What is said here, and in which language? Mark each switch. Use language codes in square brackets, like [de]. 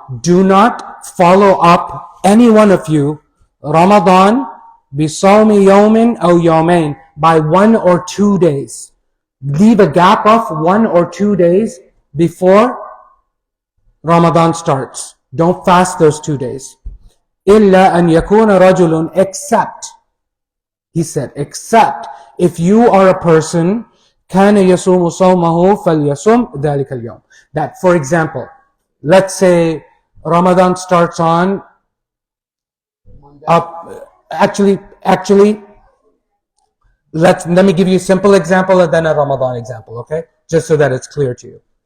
[en] Do not follow up, any one of you, Ramadan [ar] bisawmi yawmin aw yawmain, [en] by 1 or 2 days. Leave a gap of 1 or 2 days before Ramadan starts. Don't fast those 2 days. [ar] إِلَّا أَنْ يَكُونَ رَجُلٌ, [en] except, he said, except if you are a person [ar] كَانَ يَصُومُ صَوْمَهُ فَلْيَصُمْ ذَلِكَ الْيَوْمِ. [en] That, for example, let's say Ramadan starts on actually let me give you a simple example and then a Ramadan example, okay? Just so that it's clear to you.